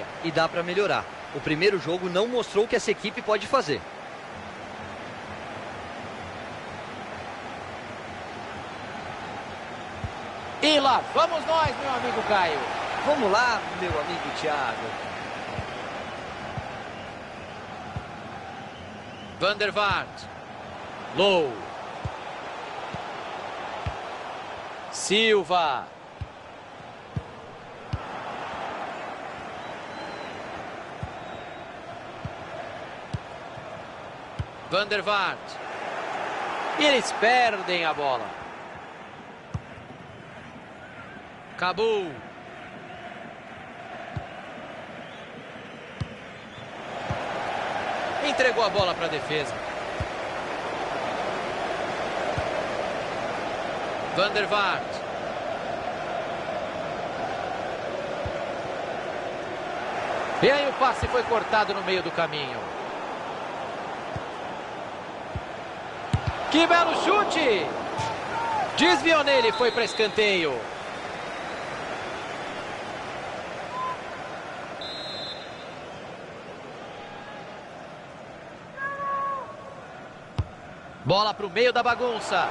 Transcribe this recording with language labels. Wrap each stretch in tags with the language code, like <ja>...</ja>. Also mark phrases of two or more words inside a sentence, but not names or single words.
<pt>E dá para melhorar. O primeiro jogo não mostrou o que essa equipe pode fazer. E lá vamos nós, meu amigo Caio. Vamos lá, meu amigo Thiago. Van der Vaart. Low. Silva. Van der Vaart. E eles perdem a bola. Kabul. Entregou a bola para a defesa. Van der Vaart. E aí o passe foi cortado no meio do caminho. Que belo chute! Desviou nele, foi para escanteio. Bola para o meio da bagunça.</pt>